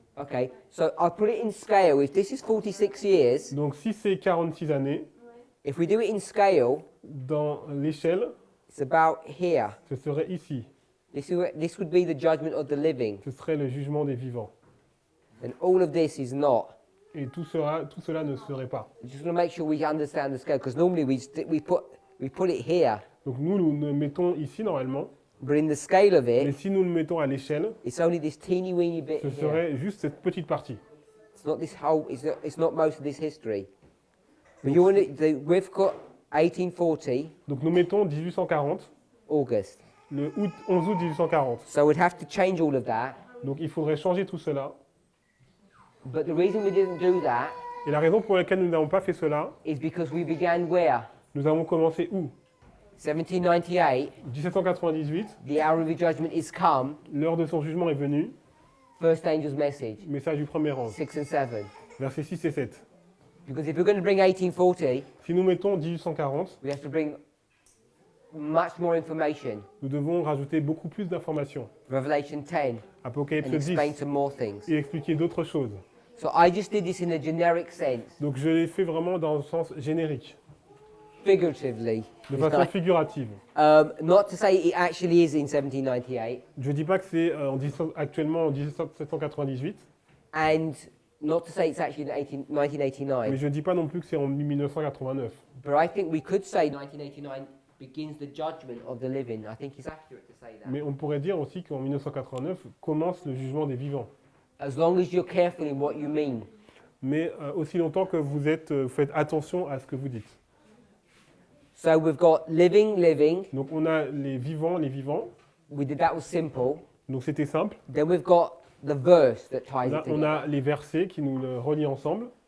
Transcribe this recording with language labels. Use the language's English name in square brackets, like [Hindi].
[English] Okay, so I'll put it in scale. If this is 46 years, [French] Donc si c'est 46 années, [English] if we do it in scale, [French] dans l'échelle, [English] it's about here. [French] ce serait ici. [English] This would be the judgment of the living, [French] Ce serait le jugement des vivants. [English] and all of this is not. [French] Et tout cela ne serait pas. [English] I just want to make sure we understand the scale, because normally we put it here, [French] Donc nous le mettons ici normalement, [English] but in the scale of [French] mais [English] it, [French] si nous le mettons à l'échelle, [English] it's only this teeny weeny bit [French] ce [English] here. [French] serait juste cette petite partie. [English] It's not this whole. It's not most of this history. But you want to, we've got 1840 [French] Donc nous mettons 1840, [English] August. [French] le 11 août 1840. [English] So we'd have to change all of that. [French] Donc il faudrait changer tout cela. [English] But the reason we didn't do that [French] Et la raison pour laquelle nous n'avons pas fait cela, [English] is because we began where? [French] nous avons commencé où? [English] 1798. [French] 1798, [English] The hour of your judgment is come. [French] l'heure de son jugement est venue, [English] First angel's message, [French] message du premier ange, [English] 6 and 7. [French] versets 6 et 7. [English] Because if we're going to bring 1840, [French] Si nous mettons 1840, [English] we have to bring much more information. [French] nous devons rajouter beaucoup plus d'informations. [English] Revelation 10, [French] Apocalypse [English] and explain [French] 10, [English] some more things. [French] et expliquer d'autres choses. [English] So I just did this in a generic sense, [French] Donc je l'ai fait vraiment dans le sens générique, [English] figuratively. [French] de [English] It's [French] façon [English] not- [French] figurative. [English] Not to say it actually is in 1798. [French] Je ne dis pas que c'est actuellement en 1798, [English] And not to say it's actually in 1989, [French] Mais je ne dis pas non plus que c'est en 1989. [English] but I think we could say 1989 begins the judgment of the living. I think it's accurate to say that. [French] Mais on pourrait dire aussi qu'en 1989 commence le jugement des vivants. [English] As long as you're careful in what you mean. [French] Mais aussi longtemps que vous faites attention à ce que vous dites. [English] So we've got living. [French] Donc on a les vivants. [English] That was simple. [French] Donc c'était simple. [English] Then we've got the verse that ties [French] Là, [English] it [French] on [English] together. [French] a les versets qui nous le relient ensemble.